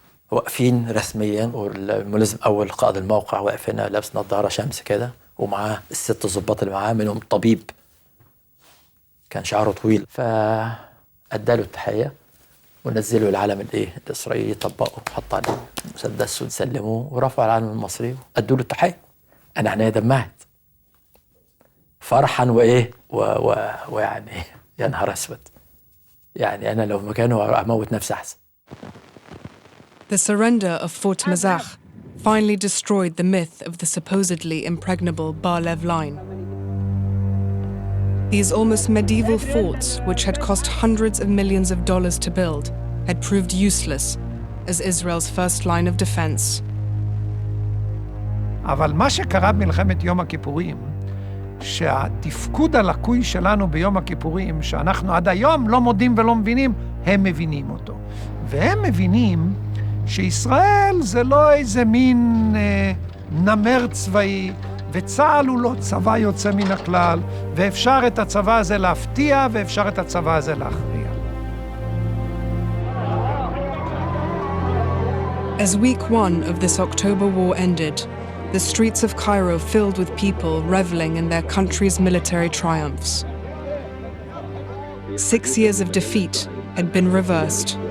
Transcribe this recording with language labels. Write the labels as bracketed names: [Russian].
[Arabic] واقفين رسميا والملازم أول قائد الموقع واقف هنا لابس نظارة شمس كده ومعاه ال6 ضباط اللي معاه منهم طبيب كان شعره طويل، فأداله التحية ونزلوا العلم الإسرائيلي، طبقوا وحط عليه مسدس وسلموه ورفعوا العلم المصري وأدوا له التحية. أنا عينيا دمعت فرحا ويعني يا نهار أسود، يعني أنا لو مكانه أموت نفسي أحسن. [English] The surrender of Fort Mazach finally destroyed the myth of the supposedly impregnable Bar-Lev line. These almost medieval forts, which had cost hundreds of millions of dollars to build, had proved useless as Israel's first line of defense. [Hebrew] אבל מה שקרה במלחמת יום הכיפורים, שהתפקוד הלקוי שלנו ביום הכיפורים, שאנחנו עד היום לא מודים ולא מבינים, הם מבינים אותו. והם מבינים שישראל זה לא איזה מין נמר צבאי, וצה"ל הוא לא צבא יוצא מן הכלל, ואפשר את הצבא הזה להפתיע, ואפשר את הצבא הזה להכריע. [English] As week 1 of this October war ended, the streets of Cairo filled with people reveling in their country's military triumphs. 6 years of defeat had been reversed.